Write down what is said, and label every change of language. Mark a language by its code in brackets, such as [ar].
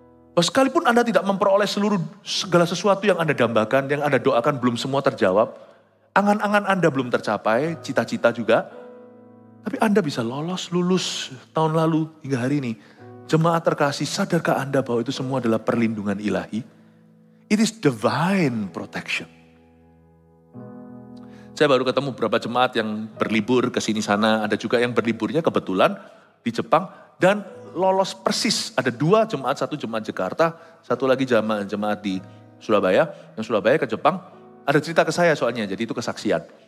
[id] Bahwa sekalipun Anda tidak memperoleh segala sesuatu yang Anda dambakan, yang Anda doakan belum semua terjawab, angan-angan Anda belum tercapai, cita-cita juga, tapi Anda bisa lulus tahun lalu hingga hari ini. Jemaat terkasih, sadarkah Anda bahwa itu semua adalah perlindungan ilahi? [en] It is divine protection. [id] Saya baru ketemu beberapa jemaat yang berlibur ke sini sana. Ada juga yang berliburnya kebetulan di Jepang. Dan lolos persis. Ada 2 jemaat, 1 jemaat Jakarta, 1 lagi jemaat di Yang Surabaya ke Jepang. Ada cerita ke saya soalnya, jadi itu kesaksian.